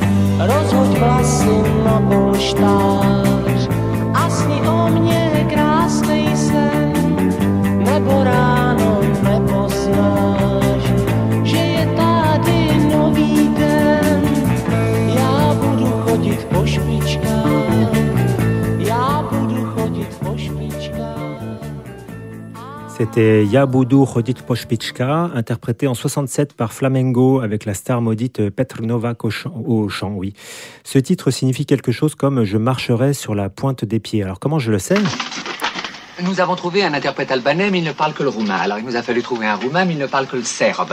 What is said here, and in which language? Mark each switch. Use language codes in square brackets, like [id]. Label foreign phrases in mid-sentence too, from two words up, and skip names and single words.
[cs] Rozhoď vlasy na polštář a sni o mě krásnej sen, nebo ráno nepoznáš, že je tady nový den. Já budu chodit po špičkách, já budu chodit po špičkách. [fr] C'était Yabudu Chodit Poshpichka, interprété en 67 par Flamengo avec la star maudite Petr Novak au chant, oui. Ce titre signifie quelque chose comme « Je marcherai sur la pointe des pieds ». Alors comment je le sais ? Nous avons trouvé un interprète albanais, mais il ne parle que le roumain. Alors il nous a fallu trouver un roumain, mais il ne parle que le serbe.